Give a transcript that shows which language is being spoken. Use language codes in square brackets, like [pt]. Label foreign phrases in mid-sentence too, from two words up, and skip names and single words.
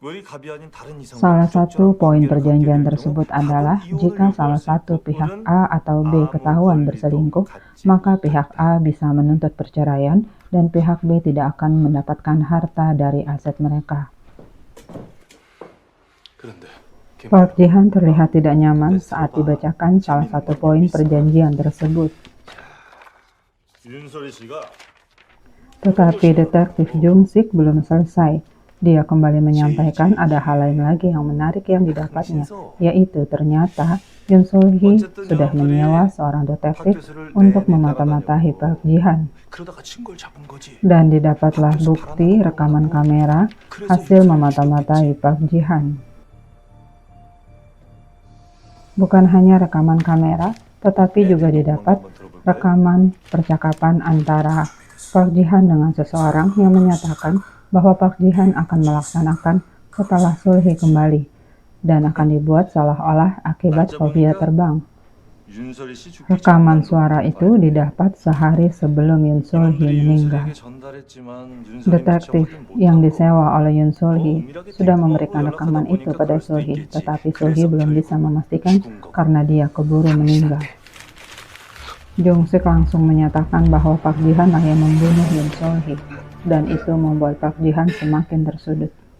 [id] Salah satu poin perjanjian tersebut adalah jika salah satu pihak A atau B ketahuan berselingkuh, maka pihak A bisa menuntut perceraian dan pihak B tidak akan mendapatkan harta dari aset mereka. [ko] 그런데 [id] Park Ji-han terlihat tidak nyaman saat dibacakan salah satu poin perjanjian tersebut. [ko] 윤설이 씨가 [id] Tetapi detektif Jung-sik belum selesai. Dia kembali menyampaikan ada hal lain lagi yang menarik yang didapatnya, yaitu ternyata Yoon Sol-hee sudah menyewa seorang detektif untuk memata-matahi Park Ji-han. [ko] 그러다가 친구를 잡은 거지. [id] Dan didapatlah bukti rekaman kamera hasil memata-matahi Park Ji-han. Bukan hanya rekaman kamera, tetapi juga didapat rekaman percakapan antara Park Ji-han dengan seseorang yang menyatakan bahwa Park Ji-han akan melaksanakan setelah Sol-hee kembali dan akan dibuat seolah-olah akibat fobia terbang. [ko] 윤설이 씨 죽기 [id] Rekaman suara itu didapat sehari sebelum Yoon Sol-hee meninggal. Detektif yang disewa oleh Yoon Sol-hee sudah memberikan rekaman itu pada Sol-hee, tetapi Sol-hee belum bisa memastikan karena dia keburu meninggal. Jung-sik langsung menyatakan bahwa Park Ji-han lah yang membunuh Yoon Sol-hee, dan itu membuat Park Ji-han semakin tersudut.